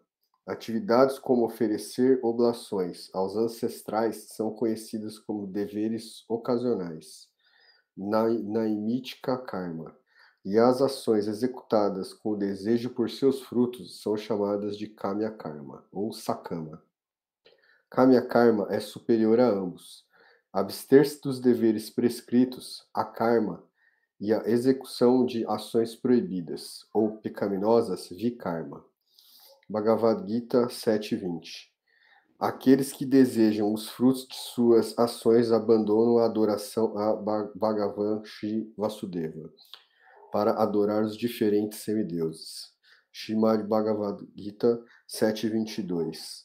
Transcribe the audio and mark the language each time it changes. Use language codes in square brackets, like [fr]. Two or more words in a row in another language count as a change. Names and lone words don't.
[pt] Atividades como oferecer oblações aos ancestrais são conhecidas como deveres ocasionais, [sa] Naimitika Karma, [pt] e as ações executadas com o desejo por seus frutos são chamadas de [sa] Kamya Karma, [pt] ou Sakama. [sa] Kamya Karma [pt] é superior a ambos. Abster-se dos deveres prescritos, a karma, e a execução de ações proibidas, ou pecaminosas, vikarma. Bhagavad Gita 7.20. Aqueles que desejam os frutos de suas ações abandonam a adoração a Bhagavan Shri Vasudeva para adorar os diferentes semideuses. Srimad Bhagavad Gita 7.22.